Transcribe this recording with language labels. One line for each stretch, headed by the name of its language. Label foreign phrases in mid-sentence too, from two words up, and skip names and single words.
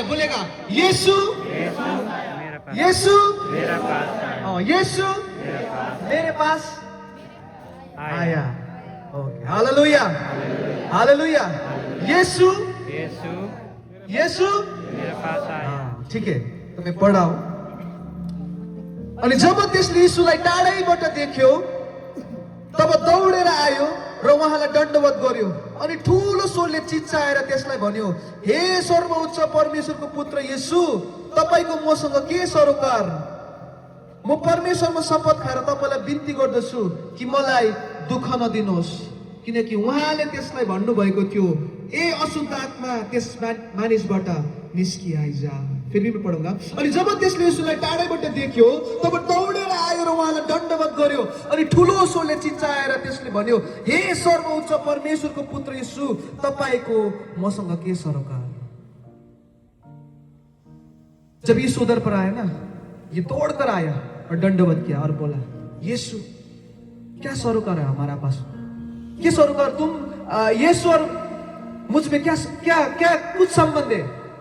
Hindi: बोलेगा, यीशु यीशु मेरे पास आया। ओके, हालेलुया, हालेलुया। यीशु मेरे पास आया। ठीक है, तो मैं पढ रहा हूं।
Nepali: अनि जब त्यसले यीशुलाई टाढैबाट देख्यो, तब दौडेर आयो र उहाँलाई दण्डवत गर्यो। अनि ठूलो स्वरले चिच्चाएर त्यसलाई भन्यो, हे सर्वोच्च परमेश्वरको पुत्र यीशु, तपाईको मसँग के सरोकार? म परमेश्वरमा शपथ खाएर तपाईलाई बिन्ती गर्दछु कि मलाई दुःख नदिनुहोस्। किनकि उहाँले त्यसलाई भन्नुभएको थियो, ए अशुद्ध आत्मा त्यस मानिसबाट निस्कि आइजा।
Hindi: फिर भी मैं पढूंगा।
Nepali: अनि जब त्यसले यीशुलाई टाढैबाट देख्यो, तब दौडेर आयो र उहाँलाई दण्डवत गर्यो। अनि ठूलो स्वरले चिच्चाएर त्यसले भन्यो, हे सर्वोच्च परमेश्वरको पुत्र यीशु, तपाईको मसँग के सरोकार?
Hindi: जब यीशु उधर पर आया ना, ये दौड़कर आया और दंडवत किया और बोला, यीशु क्या सरोकार है हमारा पास? क्या सरोकार? तुम यीशु और मुझ में क्या क्या क्या कुछ संबंध है?